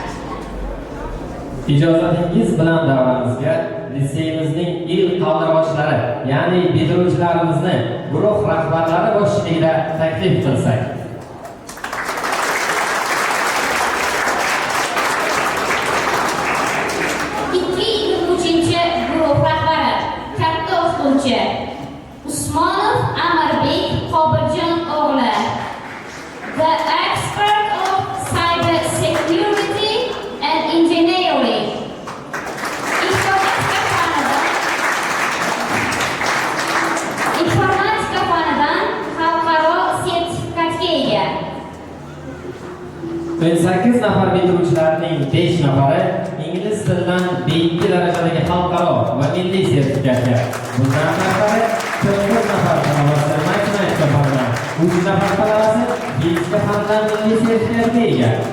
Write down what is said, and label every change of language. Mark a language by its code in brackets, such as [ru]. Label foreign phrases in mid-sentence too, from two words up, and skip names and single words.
[uz] Ijozatingiz bilan davramizga liseyimizning ilk qavlaboshlari, ya'ni bitiruvchilarimizni guruh rahbarlari boshchiligida taklif qilsak. Guruh rahbari katta o'qituvchi Usmonov Amarbek Qobirjon o'g'li, [en] the expert of cyber security and engineering. [uz] Informatika fanidan xalqaro sertifikatga ega. 18 nafar bitiruvchilarning 5 nafari ingliz tilidan B2 darajadagi xalqaro va milliy sertifikatga, bundan tashqari 44 nafar talabasi matematika fanidan, 3 nafar talabasi fizika fanidan milliy sertifikatga ega.